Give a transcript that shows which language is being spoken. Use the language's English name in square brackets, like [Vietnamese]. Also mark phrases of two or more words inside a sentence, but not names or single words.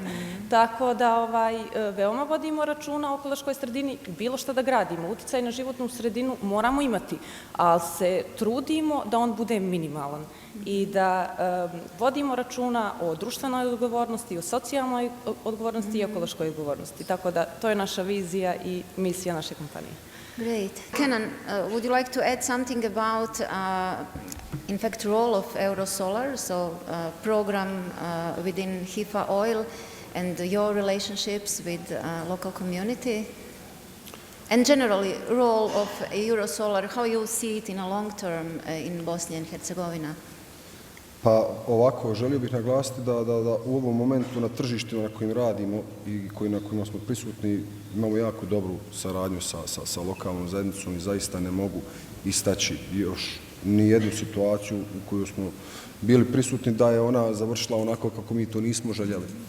[Bosnian] Tako da veoma vodimo računa o ekološkoj sredini, bilo šta da gradimo, uticaj na životnu sredinu moramo imati, ali se trudimo da on bude minimalan i da vodimo računa o društvenoj odgovornosti, o socijalnoj odgovornosti i ekološkoj odgovornosti. Tako da to je naša vizija i misija naše kompanije. [English] Great. Kenan, would you like to add something about, in fact, role of Eurosolar, so program within Hifa Oil and your relationships with local community? And generally, role of Eurosolar, how you see it in a long term in Bosnia and Herzegovina? [Bosnian] Pa ovako, želio bih naglasiti da u ovom momentu na tržištima na kojim radimo i na kojima smo prisutni imamo jako dobru saradnju sa lokalnom zajednicom i zaista ne mogu istaći još nijednu situaciju u kojoj smo bili prisutni da je ona završila onako kako mi to nismo željeli.